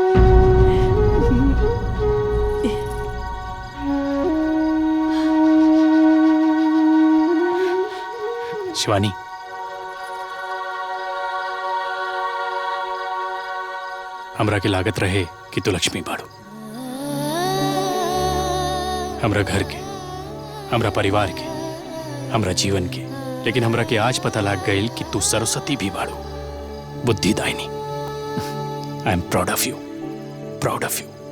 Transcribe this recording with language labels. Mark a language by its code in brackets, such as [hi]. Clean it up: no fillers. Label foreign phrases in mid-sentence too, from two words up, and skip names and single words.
[bho] शिवानी, हमरा के लागत रहे कि तू लक्ष्मी बाड़ू, हमरा घर के, हमरा परिवार के, हमरा जीवन के। लेकिन हमरा के आज पता लग गई कि तू सरस्वती भी बाड़ू, बुद्धिदायिनी। [en] I am proud of you, proud of you.